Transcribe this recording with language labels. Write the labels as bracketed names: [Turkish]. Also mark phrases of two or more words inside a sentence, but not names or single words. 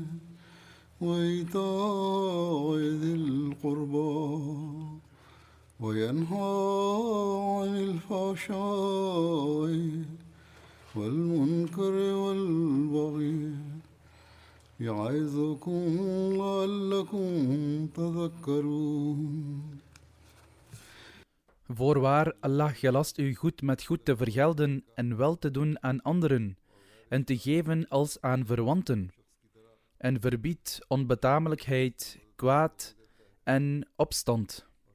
[Arabic] وإيتاء ذي القربى وينهى عن الفحشاء والمنكر والبغي يعظكم لعلكم تذكرون. [Dutch] Voorwaar, Allah gelast u goed met goed te vergelden en wel te doen aan anderen en te geven als aan verwanten. En verbiedt onbetamelijkheid, kwaad en opstand.